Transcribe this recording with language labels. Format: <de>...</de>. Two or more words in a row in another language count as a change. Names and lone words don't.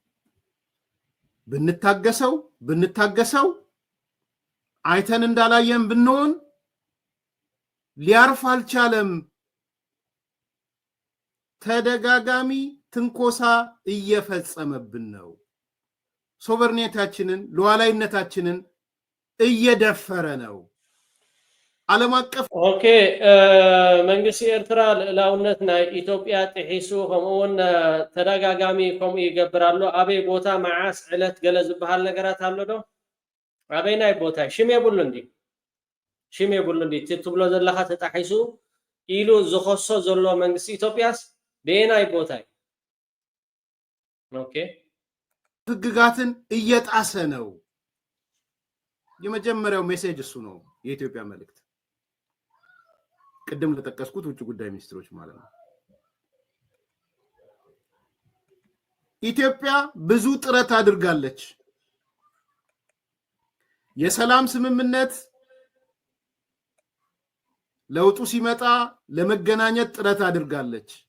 <am>ብንታገሰው አይተን እንዳላየን ብንሆን ሊያርፍ አልቻለም ተደጋጋሚ ትንኮሳ እየፈጸመብን ነው ሶቨርኒቲያችንን ሉዓላዊነታችንን እየደፈረ ነው ዓለም አቀፍ</am> <ti>ኦኬ መንግስቲ ኤርትራ ልዕላውነት ናይ ኢትዮጵያ ጥሒሱ ከምኡውን ተደጋጋሚ ከምኡ ይገብራሉ ኣበይ ቦታ መዓስ ዕለት ገለ ዝበሃል ነገራት ኣሎ ዶ ኣበይ ናይ ቦታ ሽም የብሉ እንዲ ሽም የብሉን ዲት ትብሎ ዘለኻ ተጣሒሱ ኢሉ ዝኸሶ ዘሎ መንግስቲ ኢትዮጵያስ በየናይ ቦታይ ኦኬ</ti> <am>ህግጋትን እየጣሰ ነው። የመጀመሪያው ሜሴጅ እሱ ነው። የኢትዮጵያ መልእክት ቅድም ለተጠቀስኩት ውጭ ጉዳይ ሚኒስትሮች ማለት ነው። ኢትዮጵያ ብዙ ጥረት አድርጋለች። የሰላም ስምምነት ለውጡ ሲመጣ ለመገናኘት ጥረት አድርጋለች።</am>